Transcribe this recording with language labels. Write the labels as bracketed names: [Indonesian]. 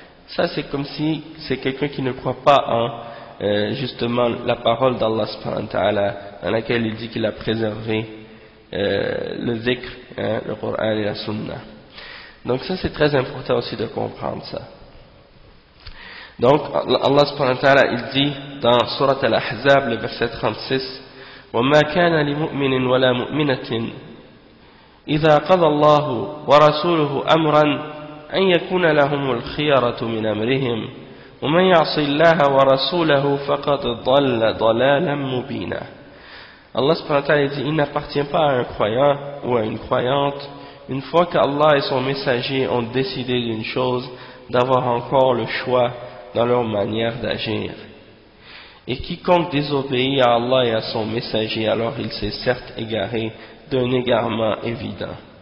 [French] Ça c'est comme si c'est quelqu'un qui ne croit pas en justement la parole d'Allah subhanahu wa ta'ala, dans laquelle il dit qu'il a préservé le dhikr, le Coran et la Sunna. Donc ça c'est très important aussi de comprendre ça. Donc Allah subhanahu wa ta'ala il dit dans Surat Al-Ahzab le verset 36: [Arabic] وَمَا كَانَ لِمُؤْمِنٍ وَلَا مُؤْمِنَةٍ إِذَا قَضَى اللَّهُ وَرَسُولُهُ أَمْرًا أَنْ يَكُونَ لَهُمُ الْخِيَرَةُ مِنْ أَمْرِهِمْ وَمَنْ يَعْصِ اللَّهَ وَرَسُولَهُ فَقَدْ ضَلَّ ضَلَالًا مُبِينًا. [French] Allah subhanahu wa ta'ala dit: il n'appartient pas à un croyant ou à une croyante, une fois qu'Allah et son messager ont décidé d'une chose, d'avoir encore le choix dans leur manière d'agir. Et quiconque désobéit à Allah et à son messager, alors il s'est certes égaré d'un égarement évident.